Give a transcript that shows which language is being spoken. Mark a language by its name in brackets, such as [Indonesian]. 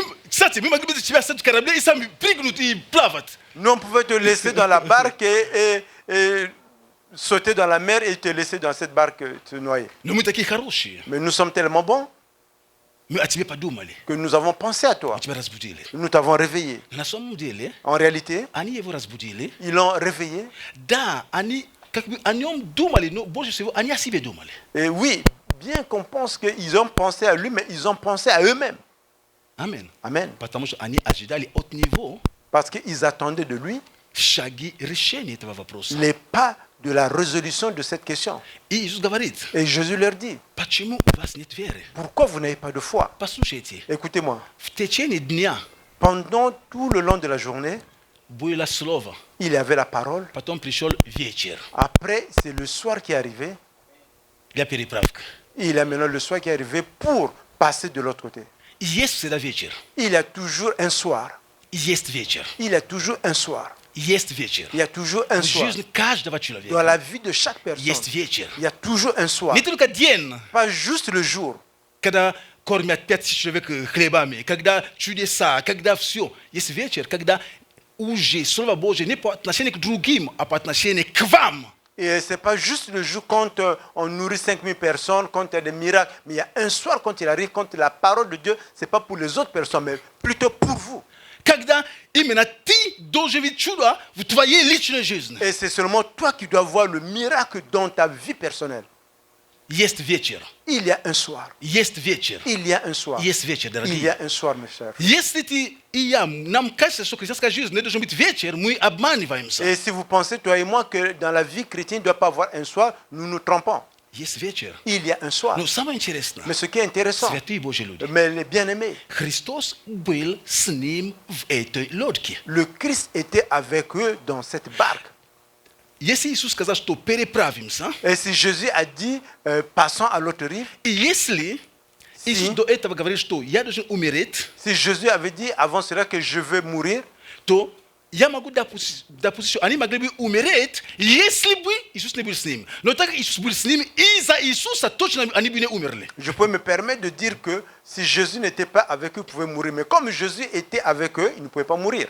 [Russian] Кстати, мы могли бы тебя оставить в корабле и сами прыгнуть и плавать. [French] Nous, on pouvait te laisser dans la barque et sauter dans la mer et te laisser dans cette barque te noyer. [Russian] Но мы такие хорошие. [French] Mais nous sommes tellement bons [Russian] Мы о тебе подумали. [French] que nous avons pensé à toi. [Russian] Мы тебя разбудили. [French] Nous t'avons réveillé. [Russian] На самом деле, [French] En réalité, [Russian] они его разбудили. [French] ils l'ont réveillé. [Russian] Да, они как бы о нем думали, но больше всего они о себе думали. [French] Et oui, bien qu'on pense qu'ils ont pensé à lui, mais ils ont pensé à eux-mêmes. [Russian] Amen. [French] Amen. [Russian] Потому что они ожидали от него [French] Parce qu'ils attendaient de lui [Russian] шаги решения этого вопроса. [French] les pas de la résolution de cette question. [Russian] И Иисус говорит, [French] Et Jésus leur dit, [Russian] почему у вас нет веры? [French] pourquoi vous n'avez pas de foi? [Russian] Послушайте, [French] Écoutez-moi, [Russian] в течение дня [French] pendant tout le long de la journée, [Russian] было слово, [French] il y avait la parole. [Russian] потом пришел вечер [French] Après, c'est le soir qui est arrivé. [Russian] для переправки. [French] Il y a maintenant le soir qui est arrivé pour passer de l'autre côté. [Russian] Jest всегда вечер. [French] Il y a toujours un soir. [Russian] Есть вечер. [French] Il y a toujours un soir. [Russian] Есть вечер. [French] Il y a toujours un [Russian] В [French] soir. [Russian] жизни каждого [French] Dans [Russian] человека [French] la vie de chaque personne, [Russian] есть вечер. [French] il y a toujours un soir. [Russian] Не только день, [French] Pas juste le jour. [Russian] когда кормят 5000 человек хлебами, когда чудеса, когда все. Есть вечер, когда уже Слово Божье не по отношению к другим, а по отношению к вам. [French] Et ce n'est pas juste le jour quand on nourrit 5000 personnes, quand il y a des miracles, mais il y a un soir quand il arrive, quand la parole de Dieu, ce n'est pas pour les autres personnes, mais plutôt pour vous. [Russian] Когда именно ты должен видеть чудо в твоей личной жизни. [French] Et c'est seulement toi qui dois voir le miracle dans ta vie personnelle. [Russian] Есть вечер. [French] Il y a un soir. [Russian] Есть вечер. [French] Il y a un soir. [Russian] Есть вечер, [French] Il y [Russian] дорогие. [French] a un soir, mes chers. [Russian] Если ты и я, нам кажется, что христианская жизнь не должен быть вечер, мы обманываемся. [French] Et si vous pensez, toi et moi, que dans la vie chrétienne, il ne doit pas avoir un soir, nous nous trompons. [Russian] Есть вечер. [French] Il y a un soir. [Russian] Но самое интересное, [French] Mais ce qui est intéressant, [Russian] святые Божьи люди, [French] mais les bien-aimés, [Russian] Христос был с ним в этой лодке. [French] le Christ était avec eux dans cette barque. [Russian] Если Иисус сказал, что переправимся, [French] Et si Jésus a dit, passons à l'autre rive, [Russian] и если Иисус до этого говорил, что я должен умереть, [French] si Jésus avait dit avant cela que je vais mourir, [Russian] то я могу допустить, что они могли бы умереть, если бы Иисус не был с ним. Но так как Иисус был с ним, из-за Иисуса точно они бы не умерли. [French] je peux me permettre de dire que si Jésus n'était pas avec eux, ils pouvaient mourir. Mais comme Jésus était avec eux, ils ne pouvaient pas mourir.